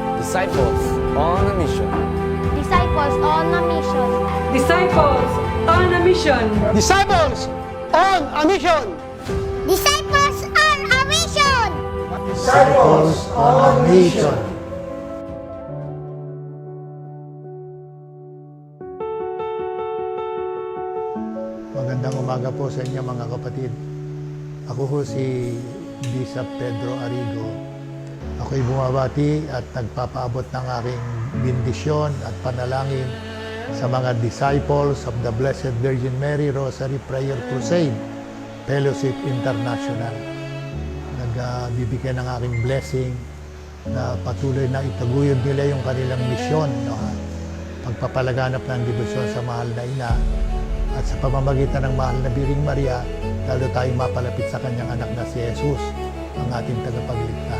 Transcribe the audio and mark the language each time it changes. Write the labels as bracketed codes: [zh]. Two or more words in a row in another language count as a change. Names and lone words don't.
[en] Disciples on a mission. Disciples on a mission. Disciples on a mission. Disciples on a mission! Disciples on a mission! Disciples on a mission! [tl] Magandang umaga po sa inyo mga kapatid. Ako po si Bishop Pedro Arrigo. Ako'y bumabati at nagpapaabot ng aking bendisyon at panalangin sa mga disciples of the Blessed Virgin Mary Rosary Prayer Crusade Fellowship International. Nagbibigay ng aking blessing na patuloy na itaguyod nila yung kanilang misyon, no? Pagpapalaganap ng debosyon sa mahal na ina at sa pamamagitan ng mahal na Biring Maria, lalo tayong mapalapit sa kanyang anak na si Jesus, ang ating tagapagligtas.